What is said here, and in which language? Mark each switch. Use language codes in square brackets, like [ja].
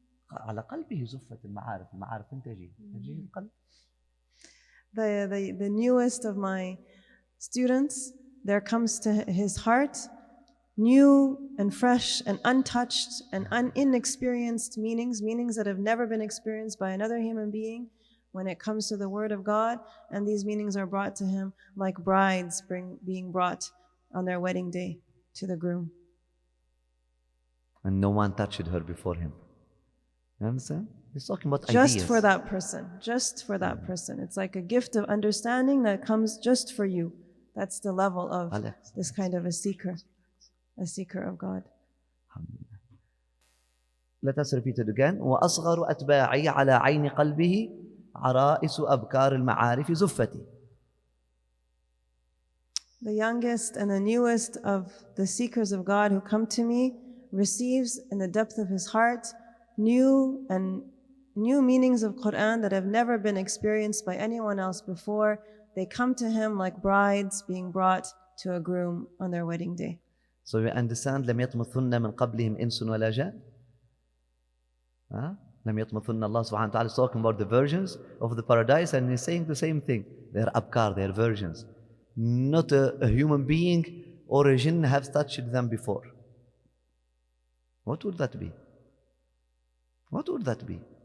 [ar] على قلبه زفت المعارف تجي القلب. [en] The newest of my students, there comes to his heart new and fresh and untouched and inexperienced meanings that have never been experienced by another human being when it comes to the word of God, and these meanings are brought to him like brides being brought on their wedding day to the groom. And no one touched her before him. You understand? He's talking about just ideas. for that person. It's like a gift of understanding that comes just for you. That's the level of this kind of a seeker of God. Let us repeat it again. [ar] وأصغر أتباعي على عين قلبه عرائس أبكار المعارف زفتي. [en] The youngest and the newest of the seekers of God who come to me receives in the depth of his heart new meanings of Qur'an that have never been experienced by anyone else before. They come to him like brides being brought to a groom on their wedding day. So you understand [ar] لم يطمثن من قبلهم إنس ولا جان. لم يطمثن. [en] Allah subhanahu wa ta'ala is talking about the virgins of the paradise, and he's saying the same thing. They're abkar, they're virgins. Not a human being or a jinn have touched them before. What would that be? What would that be?